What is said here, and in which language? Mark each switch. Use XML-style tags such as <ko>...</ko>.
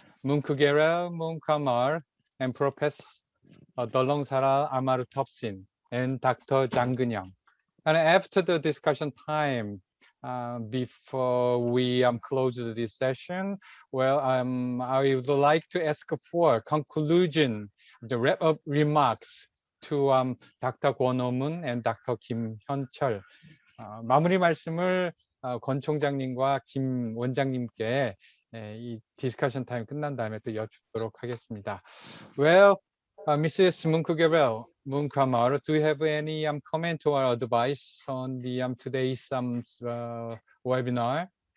<en>Munkugera Munkamar and Professor Dolongsara Amarutopsin and Dr. Jang Geun-young. And after the discussion time, before we close this session, well, I would like to ask for conclusion, the wrap-up remarks to Dr. Kwon Oh-moon and Dr. Kim Hyun-chul.</en> <ko>마무리 말씀을 권 총장님과 김 원장님께 이 디스커션 타임 끝난 다음에 또 여쭙도록 하겠습니다.</ko> <en>Well, Mrs. Munkamar, do you have any comment or advice on the today's webinar?</en>